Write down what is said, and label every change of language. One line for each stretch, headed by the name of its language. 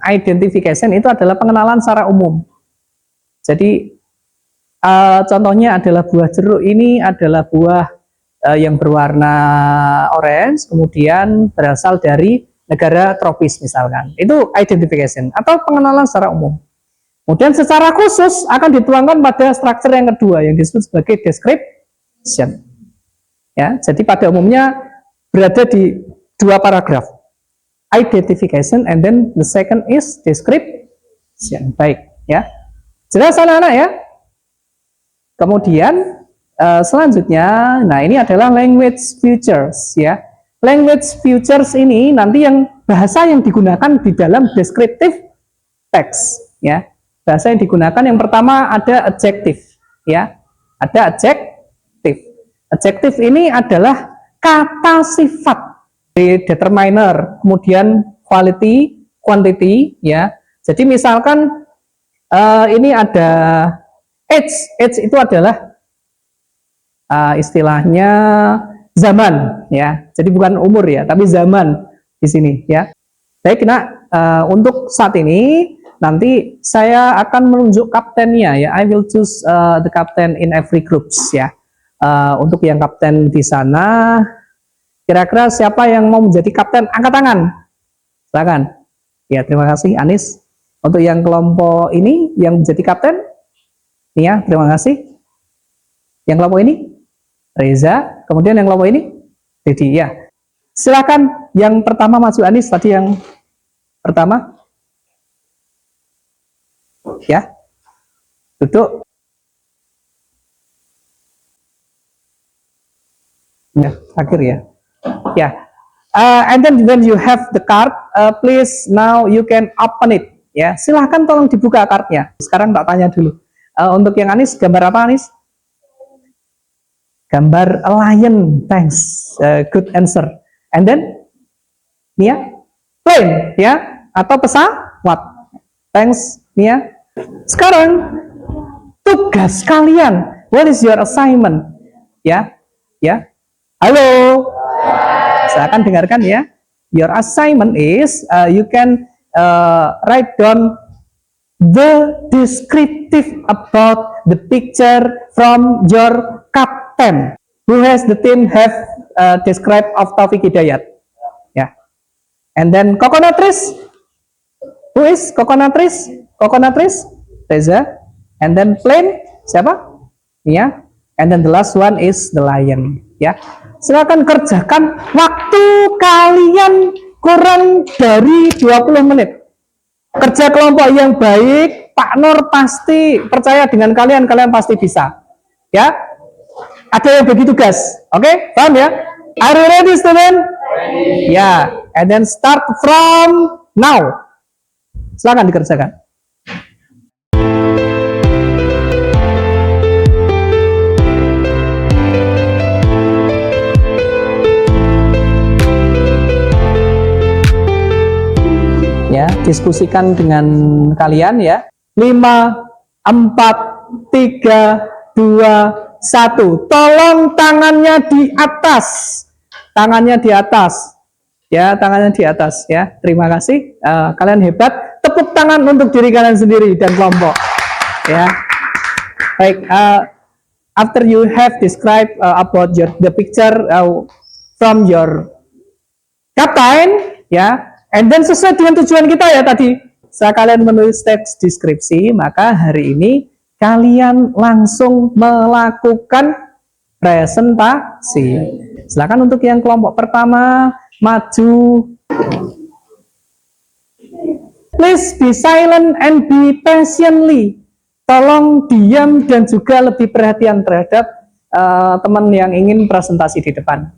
Indonesian: Identification itu adalah pengenalan secara umum. Jadi contohnya adalah buah jeruk ini adalah buah yang berwarna orange, kemudian berasal dari negara tropis misalkan. Itu identification atau pengenalan secara umum. Kemudian secara khusus akan dituangkan pada struktur yang kedua yang disebut sebagai description. Ya, jadi pada umumnya berada di dua paragraf.
English: Identification and then the second is description.
Indonesian: Baik, ya. Jelas anak-anak ya? Kemudian selanjutnya, nah ini adalah language features ya. Language features ini nanti yang bahasa yang digunakan di dalam descriptive text ya. Bahasa yang digunakan yang pertama ada adjective ya. Ada adjective. Adjective ini adalah kata sifat di determiner, kemudian quality, quantity ya. Jadi misalkan ini ada age itu adalah istilahnya zaman ya. Jadi bukan umur ya, tapi zaman di sini ya. Baik, nah untuk saat ini nanti saya akan menunjuk kaptennya ya.
English: I will choose the captain in every groups ya.
Indonesian: Untuk yang kapten di sana, kira-kira siapa yang mau menjadi kapten? Angkat tangan. Silakan. Ya, terima kasih Anis. Untuk yang kelompok ini yang menjadi kapten, ya, terima kasih. Yang kelompok ini, Reza. Kemudian yang kelompok ini, Dedi. Ya, silakan. Yang pertama maju Anis. Tadi yang pertama, ya, duduk. Ya, akhir ya. Ya.
English: And then when you have the card, please now you can open it.
Indonesian: Ya, silahkan tolong dibuka kartunya. Sekarang tak tanya dulu. Untuk yang Anis, gambar apa Anis? Gambar
English: lion. Thanks. Good answer. And then, Nia, plane, ya,
Indonesian: atau pesawat.
English: Thanks, Nia.
Indonesian: Sekarang tugas kalian.
English: What is your assignment?
Indonesian: Ya, ya. Halo. Silakan dengarkan ya.
English: Your assignment is you can write down the descriptive about the picture from your captain. Who has the team have described of Taufik Hidayat? Yeah. And then coconut trees. Who is coconut trees? Coconut trees? Reza. And then plane. Siapa? Yeah. And then the last one is the lion.
Indonesian: Ya. Silakan kerjakan, waktu kalian kurang dari 20 menit. Kerja kelompok yang baik, Pak Nur pasti percaya dengan kalian, kalian pasti bisa. Ya. Ada yang bagi tugas. Oke, paham ya?
English: Are you ready, student? Ready. Ya, and then start from now.
Indonesian: Silakan dikerjakan. Ya, diskusikan dengan kalian ya. 5, 4, 3, 2, 1. Tolong tangannya di atas. Tangannya di atas. Ya, tangannya di atas ya. Terima kasih. Kalian hebat. Tepuk tangan untuk diri kalian sendiri dan kelompok. Ya. Baik,
English: after you have described about the picture from your captain ya. And then
Indonesian: sesuai dengan tujuan kita ya tadi, setelah kalian menulis teks deskripsi, maka hari ini kalian langsung melakukan presentasi. Silakan untuk yang kelompok pertama, maju.
English: Please be silent and be patiently.
Indonesian: Tolong diam dan juga lebih perhatian terhadap teman yang ingin presentasi di depan.